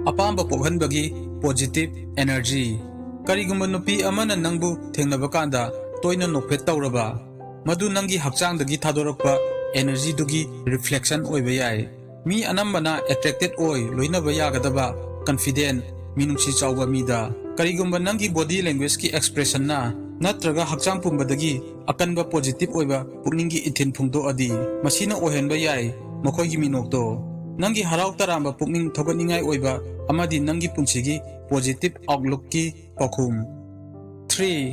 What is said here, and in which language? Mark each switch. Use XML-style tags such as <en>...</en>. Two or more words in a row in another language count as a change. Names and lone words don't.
<mni>Apamba pokhanbagi</mni> <en>positive energy.</en> <mni>Karigumba nupi amana nangbu thengnaba kanda toina nokphet tawraba madu nangi hakchangdagi thadorakpa energy dugi reflection oiba yai. Mi anambana attracted oi loinaba yagadaba confident minungsi chawba mida. Karigumba nangi</mni> <en>body language</en> <mni>ki expression na natraga hakchang pumbadagi akanba positive oiba pukninggi ithin phungdo adi masina ohenba yai makoigi minokto nangi haraw taramba pukning thoganingai oiba amadi nangi punsigi</mni> <en>positive outlook</en> <mni>ki pakhum. 3.</mni>